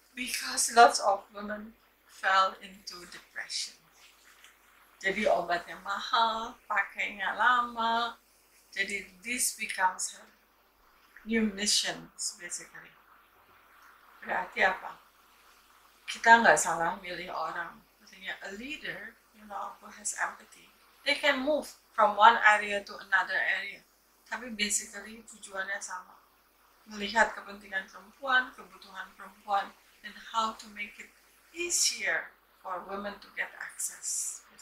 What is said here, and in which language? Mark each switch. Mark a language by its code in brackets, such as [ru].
[en] Because lots of women fell into depression. [id] Jadi obatnya mahal, pakainya lama. Jadi [en] this becomes her new mission basically. [id] Berarti apa? Kita nggak salah milih orang. Maksudnya [en] a leader, who has empathy. They can move from one area to another area. [id] Tapi basically tujuannya sama. Melihat kepentingan perempuan, kebutuhan perempuan, [en] and how to make it easier for women to get access.